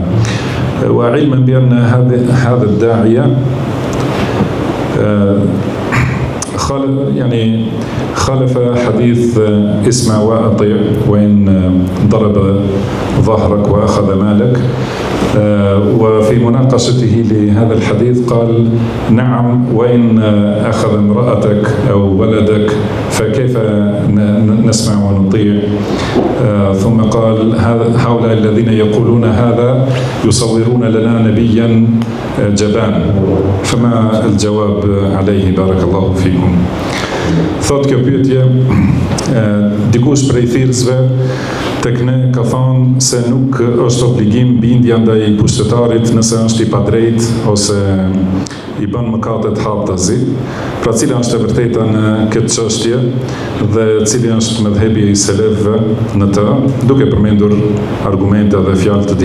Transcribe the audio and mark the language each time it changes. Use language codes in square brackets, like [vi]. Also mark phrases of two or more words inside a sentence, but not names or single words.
[ar] وعلما بأن هذا الداعية خالف حديث اسمع وأطيع وإن ضرب ظهرك وأخذ مالك، وفي مناقشته لهذا الحديث قال نعم وإن أخذ امرأتك أو ولدك فكيف نسمع ونطيع؟ ثم قال هؤلاء الذين يقولون هذا يصورون لنا نبيا جبان، فما الجواب عليه بارك الله فيكم؟ [sq] Thot kjo pyetje, dikush prej thirrësve tek ne ka thonë se nuk është obligim bindja ndaj pushtetarit nëse është i padrejt ose i bën mëkatet haptazi. Pra cila është e vërteta në këtë çështje dhe cili është mëdhëbi i selefëve në të, duke përmendur argumente dhe fjalë të